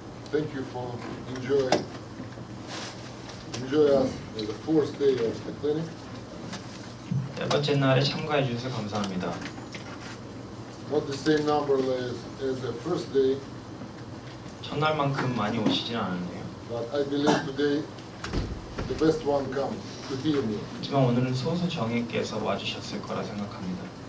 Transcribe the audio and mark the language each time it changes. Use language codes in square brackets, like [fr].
[en] Thank you for enjoy us on the fourth day of the clinic. [ko] 네 번째 날에 참가해 주셔서 감사합니다. [en] Not the same number as the first day, [ko] 첫날만큼 많이 오시진 않았네요. [en] but I believe today the best one come to hear me. [ko] 하지만 오늘은 소수 정예께서 와주셨을 거라 생각합니다.